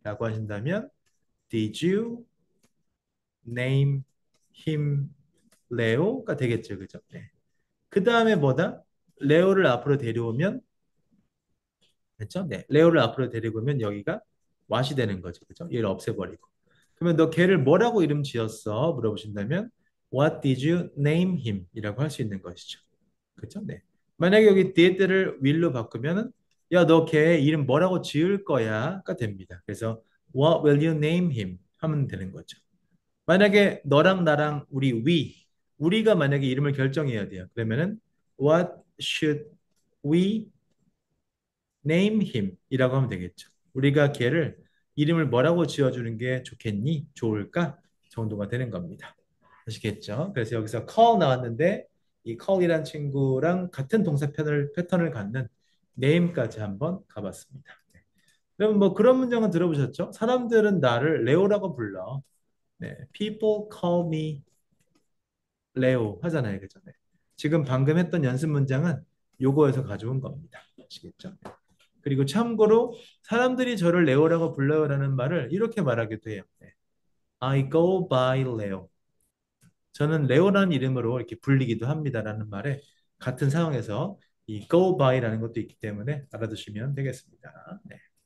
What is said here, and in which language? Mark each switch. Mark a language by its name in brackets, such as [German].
[Korean] 라고 하신다면 [English] Did you name him [Korean] 레오가 되겠죠. 그죠? 네. 그 다음에 뭐다? 레오를 앞으로 데려오면 됐죠? 네. 레오를 앞으로 데리고 오면 여기가 what이 되는 거죠. 그죠? 얘를 없애버리고. 그러면 너 걔를 뭐라고 이름 지었어? 물어보신다면 [English] What did you name him? [Korean] 이라고 할 수 있는 것이죠. 그죠? 네. 만약에 여기 did를 will로 바꾸면은 야, 너 걔 이름 뭐라고 지을 거야?가 됩니다. 그래서 [English] What will you name him? [Korean] 하면 되는 거죠. 만약에 너랑 나랑 우리가 만약에 이름을 결정해야 돼요. 그러면은 [English] What should we name him? [Korean] 이라고 하면 되겠죠. 우리가 걔를 이름을 뭐라고 지어주는 게 좋겠니? 좋을까? 정도가 되는 겁니다. 아시겠죠? 그래서 여기서 call 나왔는데 이 call이란 친구랑 같은 동사 패턴을 갖는 name까지 한번 가봤습니다. 네. 그럼 뭐 그런 문장은 들어보셨죠? 사람들은 나를 레오라고 불러. 네. [English] People call me 레오 [Korean] 하잖아요. 그죠? 네. 지금 방금 했던 연습 문장은 요거에서 가져온 겁니다. 아시겠죠? 그리고 참고로 사람들이 저를 레오라고 불러요라는 말을 이렇게 말하기도 해요. [English] 네. I go by Leo. [Korean] 저는 레오라는 이름으로 이렇게 불리기도 합니다라는 말에 같은 상황에서 이 go by라는 것도 있기 때문에 알아두시면 되겠습니다. 네.